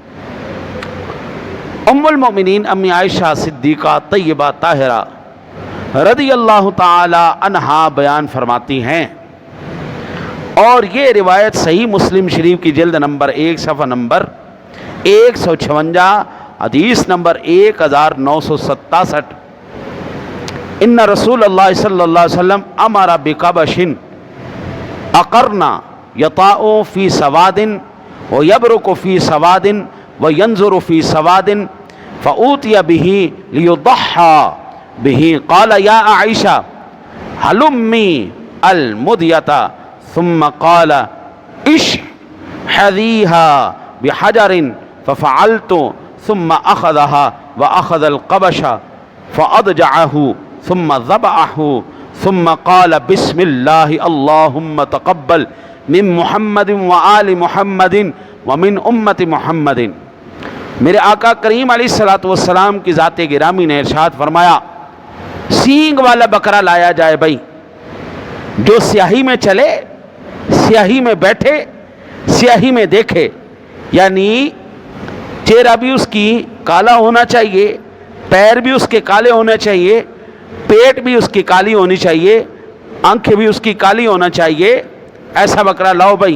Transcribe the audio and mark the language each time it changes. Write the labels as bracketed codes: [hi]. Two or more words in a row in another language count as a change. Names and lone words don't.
[ur] ام المؤمنین امی عائشہ صدیقہ طیبہ طاہرہ [ar] رضی اللہ تعالی عنہا [ur] بیان فرماتی ہیں، اور یہ روایت صحیح مسلم شریف کی جلد نمبر 1 صفحہ نمبر [ar] 156 [ur] حدیث نمبر [ar] 1967، ان رسول اللہ صلی اللہ علیہ وسلم امر بقبش اقرنا یطاء فی سواد ویبرک فی سواد وینظر فی سواد فأوتی به لیضحى به قال یا عائشہ حلمی المدیۃ ثم قال اشحذیها بحجر ففعلت ثم اخذها واخذ القبش فاضجعه ثم ذبحه ثم قال بسم اللہ اللہم تقبل من محمد وآل محمد ومن امت محمد۔ [ur] میرے آقا کریم [ar] علیہ الصلوۃ والسلام [ur] کی ذات گرامی نے ارشاد فرمایا، سینگ والا بکرا لایا جائے بھائی، جو سیاہی میں چلے، سیاہی میں بیٹھے، سیاہی میں دیکھے، یعنی چہرہ بھی اس کی کالا ہونا چاہیے، پیر بھی اس کے کالے ہونے چاہیے، پیٹ بھی اس کی کالی ہونی چاہیے، آنکھیں بھی اس کی کالی ہونا چاہیے، ایسا بکرا لاؤ بھائی۔